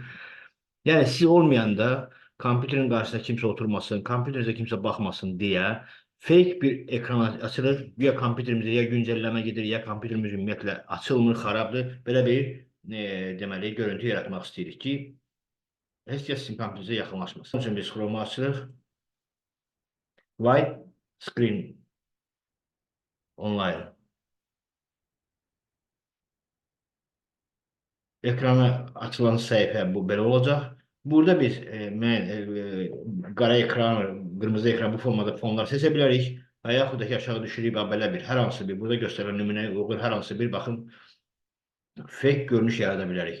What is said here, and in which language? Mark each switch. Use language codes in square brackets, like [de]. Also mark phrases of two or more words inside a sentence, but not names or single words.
[az] Yəni siz olmayanda kompüterin qarşısında kimsə oturmasın, kompüterinizə kimsə baxmasın deyə fake bir ekran açılır. Ya kompüterimizdə ya güncəlləmə gedir, ya kompüterimiz ümumiyyətlə açılmır, xarabdır. Belə bir deməli görüntü yaratmaq istəyirik ki, heç kəs sizin kompüterinizə yaxınlaşmasın. Onun üçün biz Chrome açırıq. [en] White screen online. [az] Ekrana açılan səhifə bu belə olacaq. Burada biz qara ekran, qırmızı ekran bu formada fonlar seçə bilərik. Və yaxud da ki, aşağı düşürük belə bir hər hansı bir burada göstərilən nümunəyə uyğun hər hansı bir baxın fake görünüş yarada bilərik.